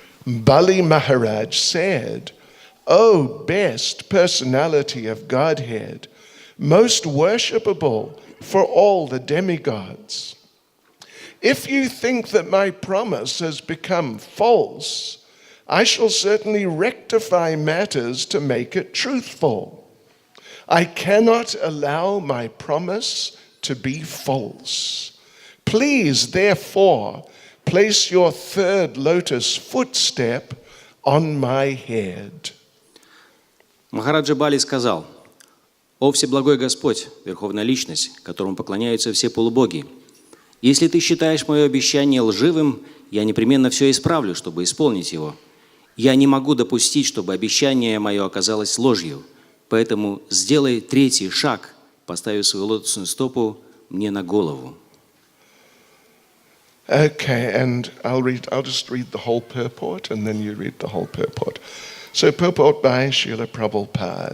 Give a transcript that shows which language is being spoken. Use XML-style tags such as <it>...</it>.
<en>Bali Maharaj said, O best personality of Godhead, most worshipable for all the demigods, if you think that my promise has become false, I shall certainly rectify matters to make it truthful. I cannot allow my promise to be false. Please, therefore, place your third lotus footstep on my head.</en> <ru>Махараджа Бали сказал: «О Всеблагой Господь, Верховная Личность, которому поклоняются все полубоги, если ты считаешь мое обещание лживым, я непременно все исправлю, чтобы исполнить его. Я не могу допустить, чтобы обещание мое оказалось ложью, поэтому сделай третий шаг, поставив свою лотосную стопу мне на голову».</ru> <en>Okay, and I'll just read the whole purport, and then you read the whole purport. So, purport by Srila Prabhupada.</en>